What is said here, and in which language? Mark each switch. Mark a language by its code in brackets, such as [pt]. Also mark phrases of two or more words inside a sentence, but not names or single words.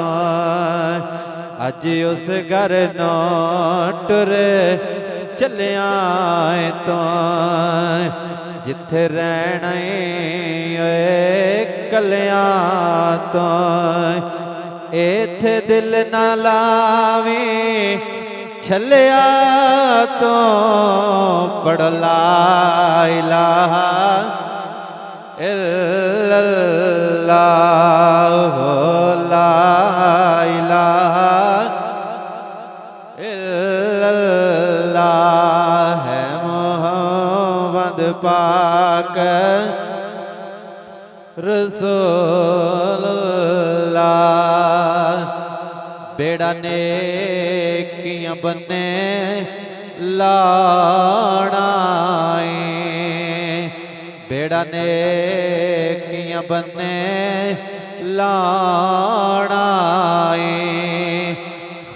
[pa] اج اوس گھر نوں ٹرے چلیا تُو، جتھے رہنا ہے کلیاں تُو. ایتھے دل نہ لاویں چھلیا تُو. [ar] پڑھ لا إله إلا الله ہو لا إله إلا الله ہے محمد پاک رسول الله. [pa] بیڑا نیکیاں بنے لانا ہے، بیڑا نیکیاں بنے لانا ہے.